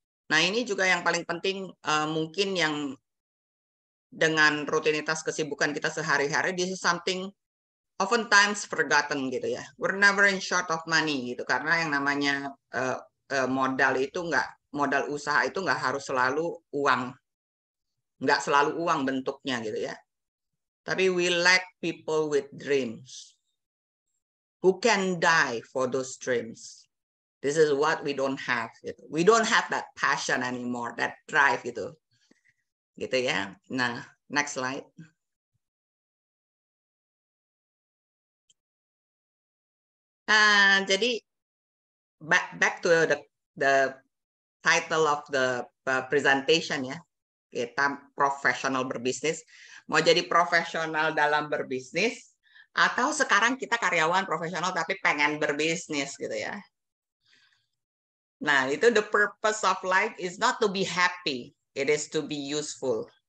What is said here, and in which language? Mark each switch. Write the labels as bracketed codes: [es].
[id] Nah ini juga yang paling penting mungkin yang dengan rutinitas kesibukan kita sehari-hari, [en] this is something oftentimes forgotten [id] gitu ya. [en] We're never in short of money [id] gitu karena yang namanya modal usaha itu nggak harus selalu uang, nggak selalu uang bentuknya gitu ya. [en] Tapi we lack people with dreams who can die for those dreams. This is what we don't have. [id] Gitu. [en] We don't have that passion anymore, that drive gitu. [id] Gitu ya. Nah, [en] next slide. Jadi back to the title of the presentation ya. [id] Kita profesional berbisnis. Mau jadi profesional dalam berbisnis atau sekarang kita karyawan profesional tapi pengen berbisnis gitu ya. [en] Nah, itu the purpose of life is not to be happy, it is to be useful.